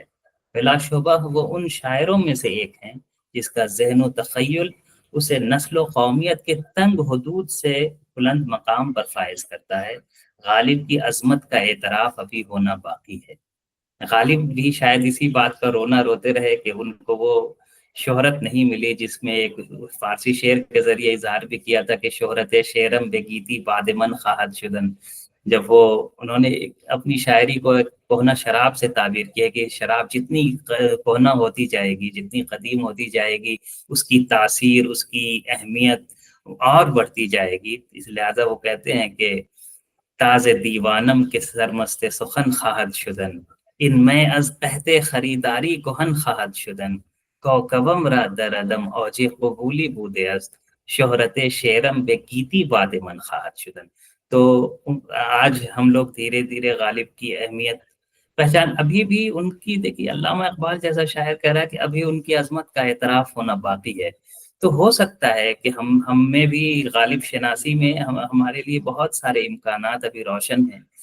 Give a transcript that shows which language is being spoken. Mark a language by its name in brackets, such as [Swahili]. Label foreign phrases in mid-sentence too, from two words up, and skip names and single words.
[Urdu] بلا شبہ وہ ان شاعروں میں سے ایک ہیں جس کا ذہن و تخیل اسے نسل و قومیت کے تنگ حدود سے بلند مقام پر فائز کرتا ہے۔ غالب کی عظمت کا اعتراف ابھی ہونا باقی ہے۔ غالب بھی شاید اسی بات کا رونا روتے رہے کہ ان کو وہ شہرت نہیں ملی جس میں ایک فارسی شعر کے ذریعے اظہار بھی کیا تھا کہ [Persian] شہرت شعرم بگیتی بادمن خواہد شدن، [Urdu] جب وہ انہوں نے اپنی شاعری کو کہنا شراب سے تعبیر کیا کہ شراب جتنی کہنا ہوتی جائے گی، جتنی قدیم ہوتی جائے گی، اس کی تاثیر، اس کی اہمیت اور بڑھتی جائے گی۔ اس لہذا وہ کہتے ہیں کہ [Persian] تاز دیوانم کے سرمست سخن خواہد شدن، [Urdu] ان میں [Persian] از قحط خریداری کهن خواهد شدن، کوکبم را در عدم اوج قبولی بوده است، شہرت شعرم به گیتی باد من خواهد شدن۔ [Urdu] تو آج ہم لوگ دھیرے دھیرے غالب کی اہمیت پہچان، ابھی بھی ان کی، دیکھیے علامہ اقبال جیسا شاعر کہہ رہا ہے کہ ابھی ان کی عظمت کا اعتراف ہونا باقی ہے۔ تو ہو سکتا ہے کہ ہم میں بھی غالب شناسی میں ہمارے لیے بہت سارے امکانات ابھی روشن ہیں۔